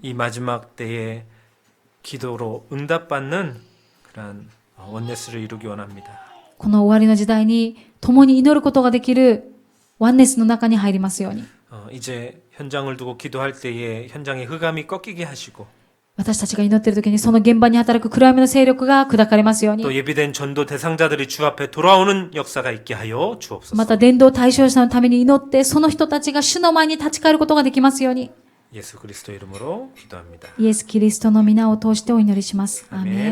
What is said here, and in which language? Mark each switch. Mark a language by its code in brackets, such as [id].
[ko] 이 마지막 때에 기도로 응답받는 그러한 원네스를 이루기 원합니다. [ja] この終わりの時代に共に祈ることができるワンネスの中に入りますように、 [ko] 이제 현장을 두고 기도할 때에 현장의 흑암이 꺾이게 하시고 [ja] 私たちが祈っている時にその現場に働く暗闇の勢力が砕かれますよう [ko] 또 [ja] に、 [ko] 예비된 전도 대상자들이 주 앞에 돌아오는 역사가 있게 하여 [ja] ま [ko] 주옵소서. [ja] た伝道対象者のために祈って、その人たちが主の前に立ち返ることができますように、 [ko] 예수 그리스도 이름으로 기도합니다. [ja] イエス・キリストの皆を通してお祈りします。アーメン。